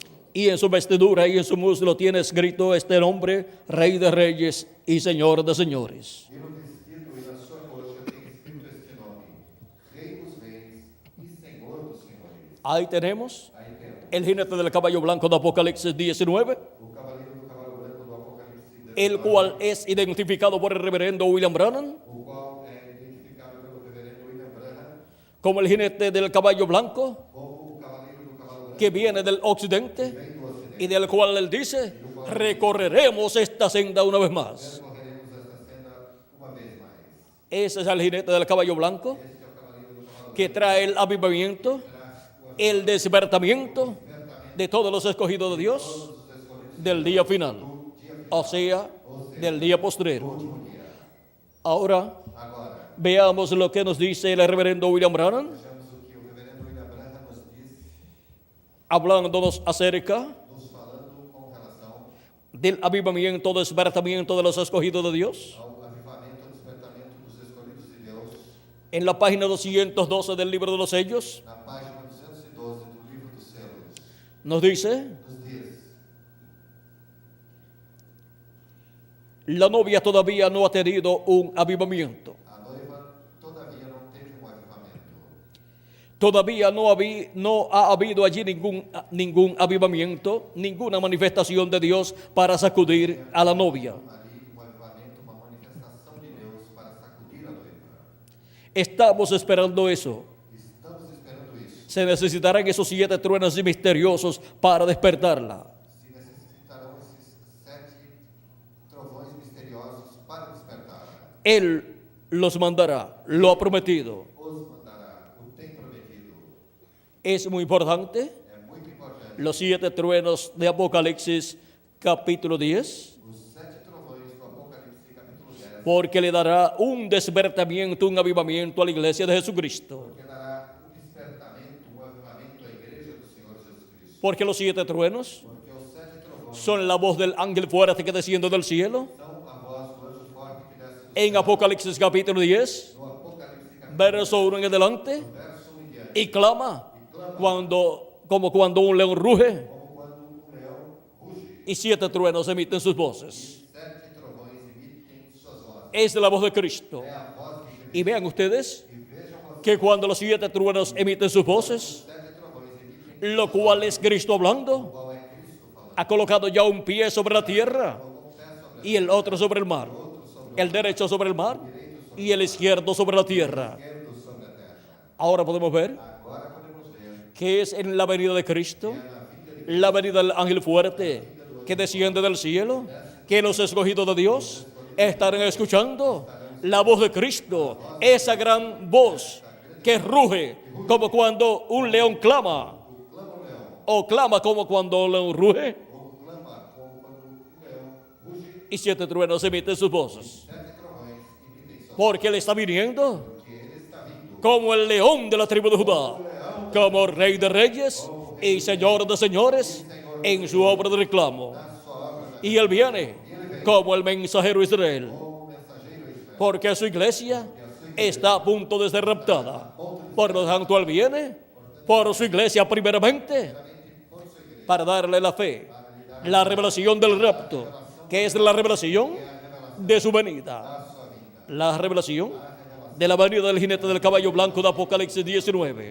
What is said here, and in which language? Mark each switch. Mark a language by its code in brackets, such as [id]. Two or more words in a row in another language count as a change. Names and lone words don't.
[es] y en su vestidura y en su muslo tiene escrito este nombre: Rey de Reyes y Señor de Señores. [pt] E no vestido e na sua coxa tem escrito este nome: Rei dos Reis e Senhor dos Senhores. [es] Ahí tenemos [pt] Aí temos [es] el jinete del caballo blanco de Apocalipsis 19, [pt] o cavaleiro do cavalo branco do Apocalipse 19, [es] el cual es identificado por el reverendo William Branham [pt] o qual é identificado pelo reverendo William Branham [es] como el jinete del caballo blanco [pt] como o cavaleiro do cavalo branco [es] que viene del occidente [pt] vem do ocidente. [es] y del cual él dice: recorreremos esta senda una vez más. [pt] Percorreremos esta senda uma vez mais. [es] Ese es el jinete del caballo blanco [pt] Este é o cavaleiro do cavalo [es] que trae el avivamiento, el despertamiento de todos los escogidos de Dios del día final, o sea, del día postrero. Ahora [pt] Agora, [es] veamos lo que nos dice el reverendo William Branham, [pt] vejamos o que o reverendo William Branham nos diz, [es] hablándonos acerca [pt] nos falando com relação [es] del avivamiento, despertamiento de los escogidos de Dios. [pt] ao avivamento e despertamento dos escolhidos de Deus, [es] En la página 212 del libro de los sellos, [pt] na página 212 do livro dos selos, [es] nos dice: [pt] nos diz: [es] la novia todavía no ha tenido un avivamiento. [pt] a noiva todavía não teve um avivamento. [es] Todavía no ha habido allí ningún avivamiento, ninguna manifestación de Dios para sacudir a la novia. [pt] Ali, um avivamento, uma manifestação de Deus para sacudir a noiva. [es] Estamos esperando eso. [pt] Estamos esperando isso. [es] Se necesitarán esos 7 truenos misteriosos para despertarla. [pt] Se necessitarão esses 7 trovões misteriosos para despertar. [es] Él los mandará, lo ha prometido. [pt] Os mandará, o tem prometido. [es] Es muy importante. [pt] É muito importante. [es] Los 7 truenos de Apocalipsis capítulo 10, [pt] Os 7 trovões do Apocalipse, capítulo 10, [es] porque le dará un despertamiento, un avivamiento a la iglesia de Jesucristo. [pt] que dará um despertamento, um avivamento à igreja do Senhor Jesus Cristo. [es] Porque los 7 truenos [pt] Porque os 7 trovões [es] son la voz del ángel fuerte que desciende del cielo. [pt] são a voz do anjo forte que desce do [es] En [pt] céu. [es] Apocalipsis capítulo 10, [pt] No Apocalipse, capítulo [es] verso 1 en adelante, [pt] verso 1 em diante, [es] y clama como cuando un león ruge, [pt] como quando um leão ruge, [es] y 7 truenos emiten sus voces. [pt] 7 trovões emitem suas vozes. [es] Es la voz de Cristo. [pt] É a voz de Cristo. [es] Y vean ustedes [pt] E vejam vocês, [es] que cuando los 7 truenos emiten sus voces, [pt] 7 trovões emitem, [es] lo cual es Cristo hablando, [pt] qual é Cristo falando. [es] ha colocado ya un pie sobre la tierra [pt] Colocou um pé sobre [es] y el otro sobre el mar, el derecho sobre el mar y el izquierdo sobre la tierra. [pt] o esquerdo sobre a terra. [es] Ahora podemos ver [pt] Agora podemos ver [es] que es en la venida de Cristo, la venida del ángel fuerte que desciende del cielo, que los escogidos de Dios estarán escuchando la voz de Cristo, esa gran voz que ruge como cuando un león clama, o clama como cuando un león ruge, [pt] ou clama como quando um leão ruge. [es] y 7 truenos emiten sus voces, [pt] 7 trovões emitem suas [es] porque Él está viniendo [pt] porque ele está vindo [es] como el león de la tribu de Judá, como Rey de Reyes y Señor de Señores en su obra de reclamo. [pt] na sua obra, [es] Y Él viene como el mensajero de Israel, [pt] como mensageiro a Israel. [es] porque su iglesia está a punto de ser raptada. Por lo tanto, Él viene por su iglesia primeramente para darle la fe, la revelación del rapto, que es la revelación de su venida, la revelación de la venida del jinete del caballo blanco de Apocalipsis 19.